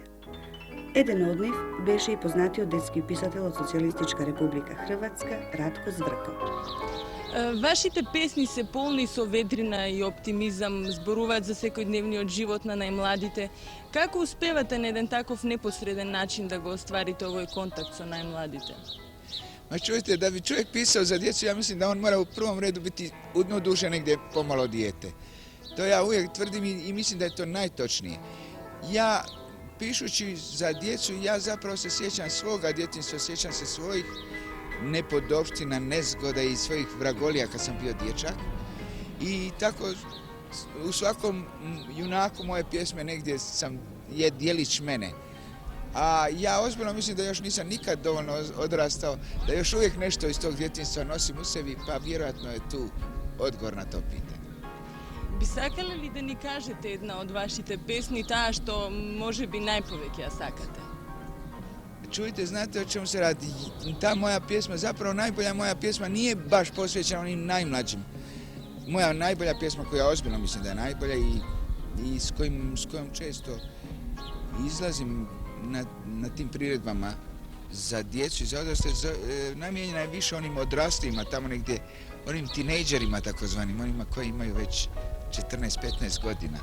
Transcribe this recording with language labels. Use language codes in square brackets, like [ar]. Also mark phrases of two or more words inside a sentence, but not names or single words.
[mk] Еден од нив беше и познатиот детски писател од Социјалистичка република Хрватска, Радко Зврко. Вашите песни се полни со ветрина и оптимизам, зборуваат за секојдневниот живот на најмладите. Како успевате на еден таков непосреден начин да го остварите овој контакт со најмладите? [hr] Ma čujte, da bi čovjek pisao za djecu, ja mislim da on mora u prvom redu biti u duše negdje pomalo dijete. To ja uvijek tvrdim i mislim da je to najtočnije. Ja, pišući za djecu, ja zapravo se sjećam svoga djetinjstva, sjećam se svojih nepodopština, nezgoda i svojih vragolija kad sam bio dječak. I tako u svakom junaku moje pjesme negdje je dijelić mene. A ja ozbiljno mislim da još nisam nikad dovoljno odrastao, da još uvijek nešto iz tog djetinjstva nosim u sebi, pa vjerojatno je tu odgovor na to pitanje. [mk] Би сакале ли да ни кажете една од вашите песни, таа што може би најповеќе ја сакате? [hr] Čujte, znate o čemu se radi? Ta moja pjesma, zapravo najbolja moja pjesma nije baš posvećena onim najmlađim. Moja najbolja pjesma koja ozbiljno mislim da je najbolja i s kojom često izlazim na tim priredbama za djecu i za odrasle, namijenjena je više onim odraslijima, tamo negdje, onim tinejdžerima takozvanim, onima koji imaju već 14-15 godina.